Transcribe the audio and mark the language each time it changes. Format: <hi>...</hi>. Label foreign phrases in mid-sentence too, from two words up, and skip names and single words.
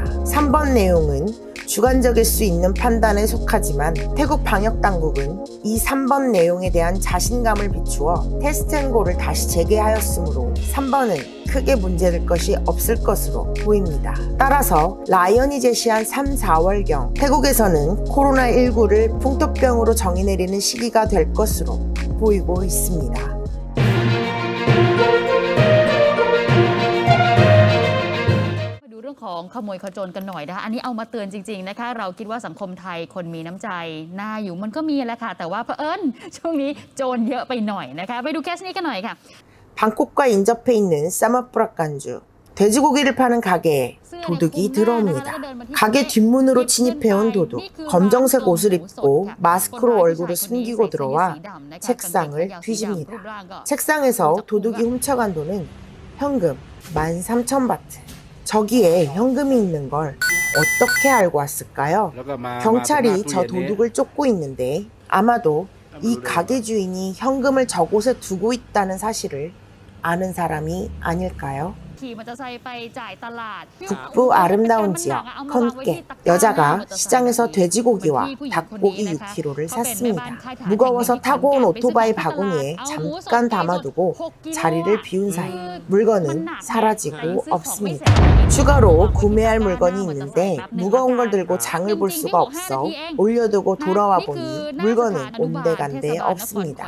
<ko>3번 내용은 주관적일 수 있는 판단에 속하지만 태국 방역당국은 이 3번 내용에 대한 자신감을 비추어 테스트앤고를 다시 재개하였으므로 3번은 크게 문제될 것이 없을 것으로 보입니다. 따라서 라이언이 제시한 3, 4월경 태국에서는 코로나19를 풍토병으로 정의내리는 시기가 될 것으로 보이고 있습니다.</ko> <th>เรื่องของขโมยขโจรกันหน่อยนะคะอันนี้เอามาเตือนจริงๆนะคะเราคิดว่าสังคมไทยคนมีน้ำใจน่าอยู่มันก็มีแหละค่ะแต่ว่าเผอิญช่วงนี้โจรเยอะไปหน่อยนะคะไปดูเคสนี้กันหน่อยค่ะ</th> <ko>방콕과 인접해 있는 사마프라칸주 돼지고기를 파는 가게에 도둑이 들어옵니다. 가게 뒷문으로 침입해온 도둑, 검정색 옷을 입고 마스크로 얼굴을 숨기고 들어와 책상을 뒤집니다. 책상에서 도둑이 훔쳐간 돈은 현금 13,000바트. 저기에 현금이 있는 걸 어떻게 알고 왔을까요? 경찰이 저 도둑을 쫓고 있는데 아마도 이 가게 주인이 현금을 저곳에 두고 있다는 사실을 아는 사람이 아닐까요?</ko> <th>ขี่มอเตอร์ไซค์ไปจ่ายตลาด</th> <ko>북부 아름다운 지역 컨깨 여자가 시장에서 돼지고기와 닭고기 6kg를 샀습니다. 무거워서 타고 온 오토바이 바구니에 잠깐 담아두고 자리를 비운 사이 물건은 사라지고 없습니다. 추가로 구매할 물건이 있는데 무거운 걸 들고 장을 볼 수가 없어 올려두고 돌아와 보니 물건은 온데간데 없습니다.</ko>